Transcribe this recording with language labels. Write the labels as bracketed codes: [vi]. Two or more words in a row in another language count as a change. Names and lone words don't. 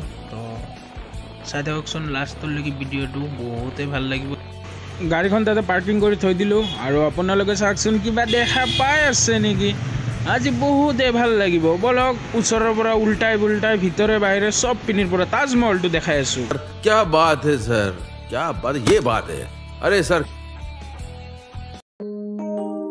[as] তো চাই থাককচোন লাষ্টলৈকে ভিডিঅ'টো, বহুতেই ভাল লাগিব। গাড়ীখন তাতে পাৰ্কিং কৰি থৈ দিলোঁ আৰু আপোনালোকে চাওকচোন কিবা দেখা পাই আছে নেকি। আজি বহুতে ভাল লাগিব, বলক ওচৰৰ পৰা উল্টাই ভিতৰে বাহিৰে সব পিনিৰ পৰা তাজমহলটো দেখাই আছোঁ। [hi] क्या बात है सर, क्या बात, ये बात है। अरे सर